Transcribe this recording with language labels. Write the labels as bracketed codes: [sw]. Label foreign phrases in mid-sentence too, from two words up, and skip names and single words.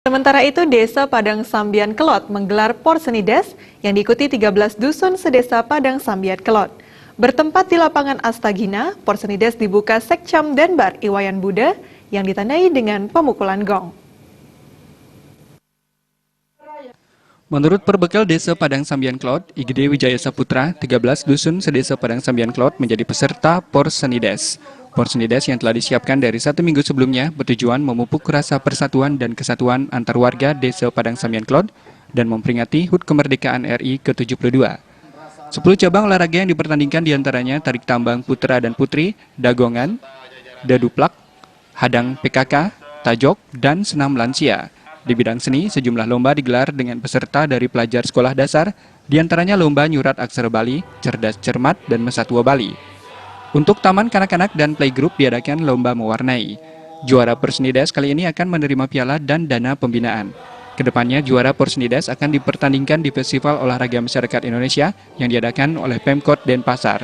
[id] Sementara itu, Desa Padang Sambian Kelot menggelar Porsenides yang diikuti 13 dusun sedesa Padang Sambian Kelot. Bertempat di lapangan Astagina, Porsenides dibuka Sekcam Denbar Iwayan Buddha yang ditandai dengan pemukulan gong. Menurut perbekal Desa Padang Sambian Kelot, IGD Wijaya Saputra, 13 dusun sedesa Padang Sambian Kelot menjadi peserta Porsenides. Porsenides yang telah disiapkan dari 1 minggu sebelumnya bertujuan memupuk rasa persatuan dan kesatuan antar warga Desa Padang Sambian Kelot dan memperingati HUT Kemerdekaan RI ke-72. 10 cabang olahraga yang dipertandingkan diantaranya tarik tambang putra dan putri, dagongan, daduplak, hadang PKK, tajok, dan senam lansia. Di bidang seni, sejumlah lomba digelar dengan peserta dari pelajar sekolah dasar, diantaranya lomba nyurat aksara Bali, cerdas cermat, dan mesatwa Bali. Untuk taman kanak-kanak dan playgroup diadakan lomba mewarnai. Juara Porsenides kali ini akan menerima piala dan dana pembinaan. Kedepannya, juara Porsenides akan dipertandingkan di Festival Olahraga Masyarakat Indonesia yang diadakan oleh Pemkot Denpasar.